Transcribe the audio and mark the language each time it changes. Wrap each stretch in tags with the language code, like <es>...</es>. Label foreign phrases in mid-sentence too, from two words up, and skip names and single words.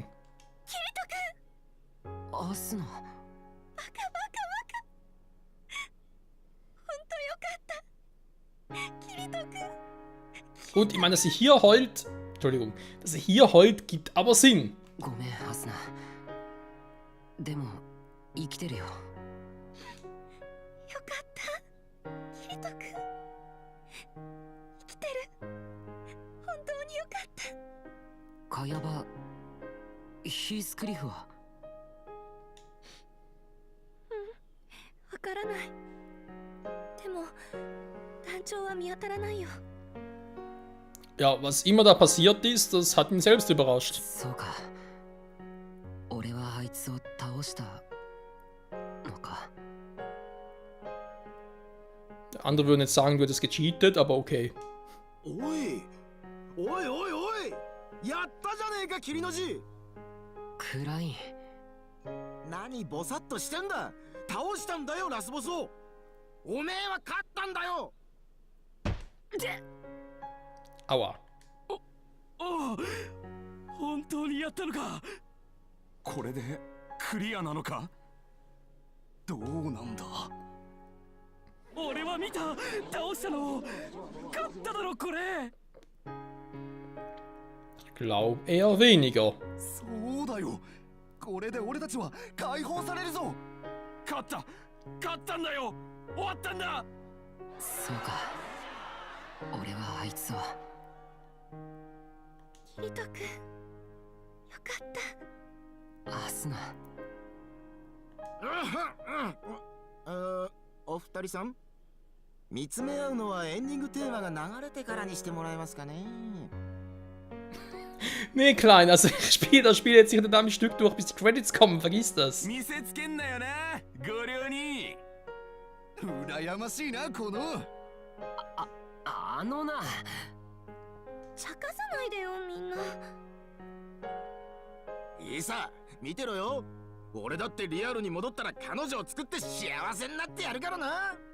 <ja>キリト君、アスナ。バカバカバカ。ほんとよかった。キリト君。</ja> <de>Gut, ich meine, dass sie hier heult. Entschuldigung. Dass sie hier heult, gibt aber Sinn.</de> <ja>ごめんアスナ。でも生きてるよ。よかった。キリト君。生きてる。本当によかった。カヤバ、ヒースクリフは。わからない。でも団長は見当たらないよ。</ja> <de>Ja, was immer da passiert ist, das hat ihn selbst überrascht.</de> <ja>そうか。俺はあいつを倒したのか。</ja> <de>Andere würden jetzt sagen, du hättest gecheatet, aber okay.</de> <ja>おいおいおいおい、やったじゃねえか霧の字。クライン。何ボサッとしてんだ。倒したんだよラスボスを。おめえは勝ったんだよ。</ja> <de>Aua.</de> <ja>おお、本当にやったのか。これでクリアなのか。どうなんだ。俺は見た。倒したの。勝っただろこれ。</ja> <de>Ich glaube eher weniger.</de> <ja>そうだよ。これで俺たちは解放されるぞ。勝ったんだよ。終わったんだ。そうか。俺はあいつを。キリト君、よかった。アスナ。お二人さん、見つめ合うのはエンディングテーマが流れてからにしてもらえますかね。</ja> <de>Nee, Klein, also ich spiele das Spiel jetzt sicher am Stück durch, bis die Credits kommen, vergiss das.</de> <ja>見せつけんなよなご両人羨ましいなこのあのな、茶化さないでよみんな。いいさ見てろよ俺だってリアルに戻ったら彼女を作って幸せになってやるからな</ja>